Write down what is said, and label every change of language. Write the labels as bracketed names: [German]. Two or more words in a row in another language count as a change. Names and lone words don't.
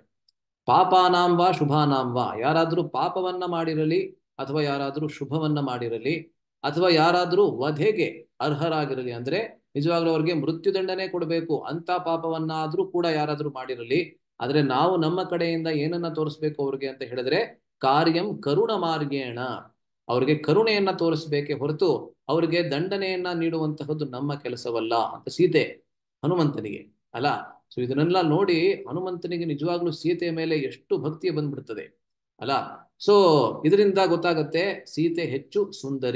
[Sanskrit] ಪಾಪಾನಾಂ ವಾ ಶುಭಾನಾಂ ವಾ, [Kannada] ಯಾರಾದ್ರೂ ಪಾಪವನ್ನ ಮಾಡಿರಲಿ ಅಥವಾ ಯಾರಾದ್ರೂ ಶುಭವನ್ನ ಮಾಡಿರಲಿ ಅಥವಾ ಯಾರಾದ್ರೂ ವಧೆಗೆ ಅರ್ಹರಾಗಿರಲಿ, ಅಂದ್ರೆ ನಿಜವಾಗ್ಲೂ ಅವ್ರಿಗೆ ಮೃತ್ಯುದಂಡನೆ ಕೊಡಬೇಕು ಅಂತ ಪಾಪವನ್ನಾದ್ರೂ ಕೂಡ ಯಾರಾದ್ರೂ ಮಾಡಿರಲಿ, ಆದ್ರೆ ನಾವು ನಮ್ಮ ಕಡೆಯಿಂದ ಏನನ್ನ ತೋರಿಸ್ಬೇಕು ಅವ್ರಿಗೆ ಅಂತ ಹೇಳಿದ್ರೆ, [Sanskrit] ಕಾರ್ಯಂ ಕರುಣ ಮಾರ್ಗೇಣ, [Kannada] ಅವ್ರಿಗೆ ಕರುಣೆಯನ್ನ ತೋರಿಸ್ಬೇಕೆ ಹೊರತು ಅವ್ರಿಗೆ ದಂಡನೆಯನ್ನ ನೀಡುವಂತಹದ್ದು ನಮ್ಮ ಕೆಲಸವಲ್ಲ ಅಂತ ಸೀತೆ ಹನುಮಂತನಿಗೆ ಅಲ್ಲ. ಸೊ ಇದನ್ನೆಲ್ಲ ನೋಡಿ ಹನುಮಂತನಿಗೆ ನಿಜವಾಗ್ಲೂ ಸೀತೆಯ ಮೇಲೆ ಎಷ್ಟು ಭಕ್ತಿ ಬಂದ್ಬಿಡ್ತದೆ ಅಲ್ಲ. ಸೊ ಇದರಿಂದ ಗೊತ್ತಾಗತ್ತೆ ಸೀತೆ ಹೆಚ್ಚು ಸುಂದರಿ.